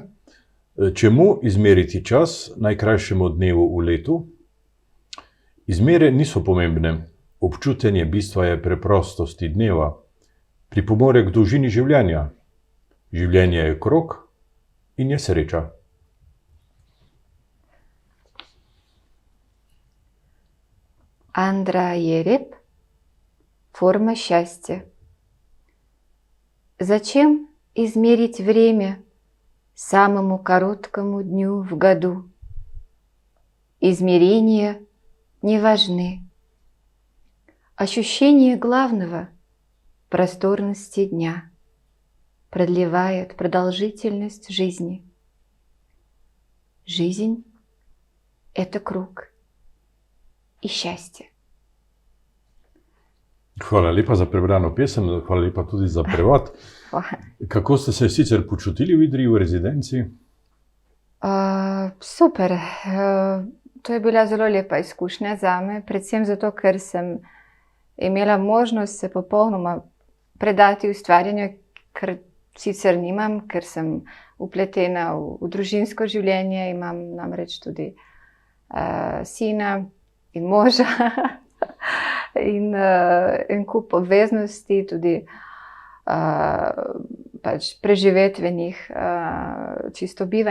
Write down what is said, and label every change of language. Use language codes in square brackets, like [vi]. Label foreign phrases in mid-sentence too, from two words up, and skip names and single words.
[sl] Čemu izmeriti čas najkrajšemu dnevu v letu? Izmere niso pomembne. Občutenje bistva je preprostosti dneva. Pripomore k dolžini življenja. Življenje je krog in je sreča. [ru] Андрей Ереб. Форма счастья. Зачем измерить время самому короткому дню в году? Измерения не важны. Ощущение главного – просторности дня продлевает продолжительность жизни. Жизнь – это круг и счастье. [sl] Hvala lepa za prebrano pesem, hvala lepa tudi za prevod. Kako ste se sicer počutili v Idriji v rezidenci? Super. To je bila zelo lepa izkušnja zame, predvsem zato, ker sem imela možnost se popolnoma predati ustvarjanju, kar sicer nimam, ker sem vpletena v družinsko življenje, imam namreč tudi sina in moža in en kup obveznosti, tudi pač preživetvenih, čisto bivanjskih.